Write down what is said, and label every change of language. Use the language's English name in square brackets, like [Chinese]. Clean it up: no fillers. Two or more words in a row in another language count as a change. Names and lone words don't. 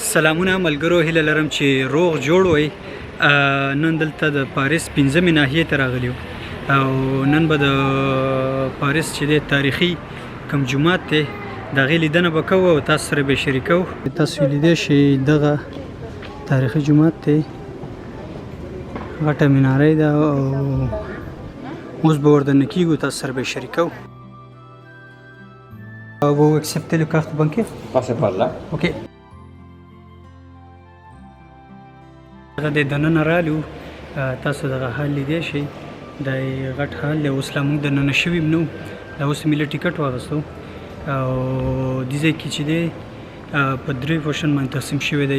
[Pashto] سلامونه ملګرو، هیله لرم چې روغ جوړ وئ. نن دلته د پاریس 15مې ناحیې ته راغلي یو او نن به د پاریس چې دی تاریخي کوم جومات دی د هغې لیدنه به کوو او تاسو سره به یې شریکو. تاسو لیدی شئ دغه تاریخي جومات دی، غټه مناره ده او اوس به ورننه کېږو، تاسو سره به یې شریکو. [French] Vous acceptez le carte bancaire? Passez par là. Ok. [Pashto] دغه د دننه رالو، تاسو دغه حال لیدی شئ، دا یې غټ حال دی. اوس لا موږ دننه شوي هم نه وو، دا اوس مې له ټیکټ واخیستو او دې ځای کې چې دی په درې پورشن باندې تقسیم شوی دی.